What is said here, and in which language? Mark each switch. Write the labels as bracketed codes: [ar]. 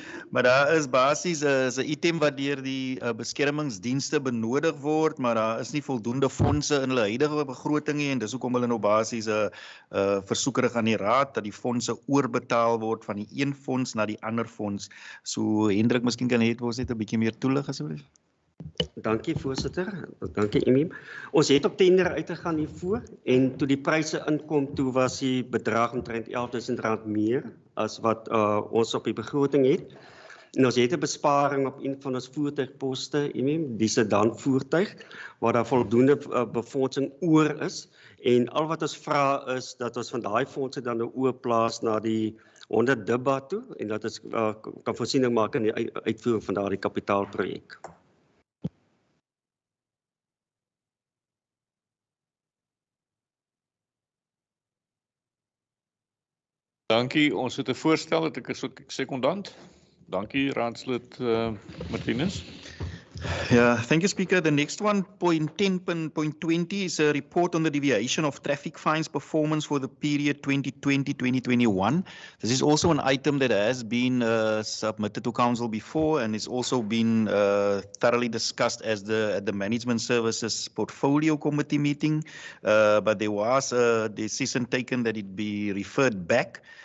[af] Maar daar is basies 'n item wat deur die beskermingsdienste benodig word, maar daar is nie voldoende fondse in hulle huidige begroting nie, en dis hoekom hulle nou basies 'n versoekerig aan die raad dat die fondse oorbetaal word van die een fonds na die ander fonds. So Hendrik, miskien kan jy net 'n bietjie meer toelig asseblief. Dankie voorsitter, dankie Emiem. Ons het op tender uitgegaan hiervoor en toe die pryse inkom, toe was die bedrag omtrent R11.000 meer as wat ons op die begroting het. En ons het 'n besparing op een van ons voertuigposte, Emiem, die sedan voertuig, waar daar voldoende befondsing oor is. En al wat ons vra is dat ons van daai fondse dan nou oorplaas na die 100 debat toe en dat ons kan voorsiening maak in die uitvoering van daardie kapitaalprojek. Dankie, ons het 'n voorstel, dat ek is ook sekondant. Dankie, raadslid Martinez. [en] Yeah, thank you, Speaker. The next one, point 10.20, is a report on the deviation of traffic fines performance for the period 2020-2021. This is also an item that has been submitted to Council before and it's also been thoroughly discussed at the Management Services Portfolio Committee meeting, but there was a decision taken that it be referred back.